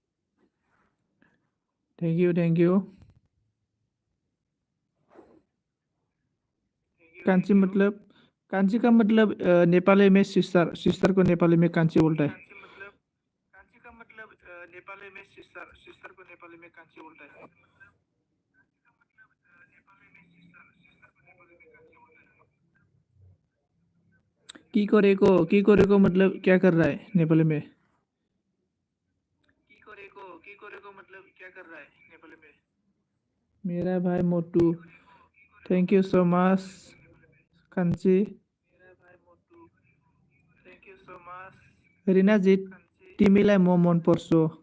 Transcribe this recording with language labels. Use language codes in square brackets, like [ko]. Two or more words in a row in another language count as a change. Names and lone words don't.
[en] Thank you thank you. [hi] कांची का मतलब नेपाली में सिस्टर, सिस्टर को नेपाली में कांची बोलता है। [ne] की करे को [hi] मतलब क्या कर रहा है नेपाली में। मेरा भाई मोटू, [en] Thank you so much कांची। [ne] रिनाजी, तिमीलाई म मन पर्छु।